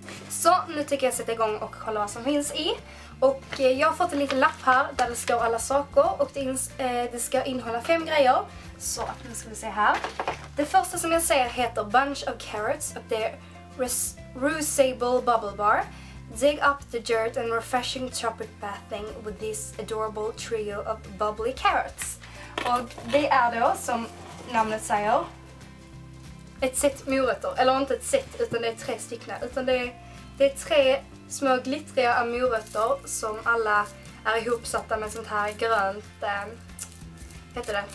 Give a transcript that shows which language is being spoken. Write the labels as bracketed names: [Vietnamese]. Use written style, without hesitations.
[Swedish] Så nu tycker jag sätta igång och kolla vad som finns i. Och jag har fått en liten lapp här där det står alla saker. Och det ska innehålla 5 grejer. Så nu ska vi se här. Det första som jag ser heter Bunch of Carrots. Och det är Reusable Bubble Bar. [English] Dig up the dirt and refreshing tropic bathing with this adorable trio of bubbly carrots. [Swedish] Och det är då, som namnet säger, ett set morötter. Eller inte ett set, utan det är 3 stycken. Utan det är 3 små glittriga morötter som alla är ihopsatta med sånt här grönt, heter det?